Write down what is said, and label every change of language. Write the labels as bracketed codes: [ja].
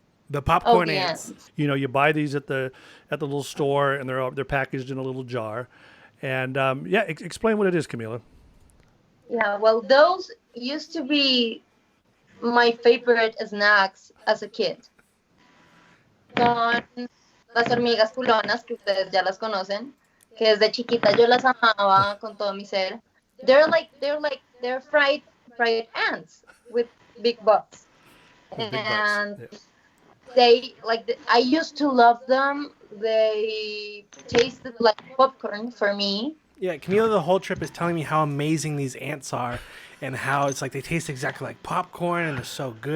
[en] The popcorn the ants. ants. You buy these at the little store, and they're packaged in a little jar. And explain what it is, Camila. Yeah, well, those used to be my favorite snacks as a kid. [es] Son las hormigas culonas, que ustedes ya las conocen, que desde chiquita yo las amaba con todo mi ser. [en] They're fried ants with big butts. With big butts, And yeah. I used to love them. They tasted like popcorn for me. Yeah, Camila the whole trip is telling me how amazing these ants are, and how it's like they taste exactly like popcorn and they're so good.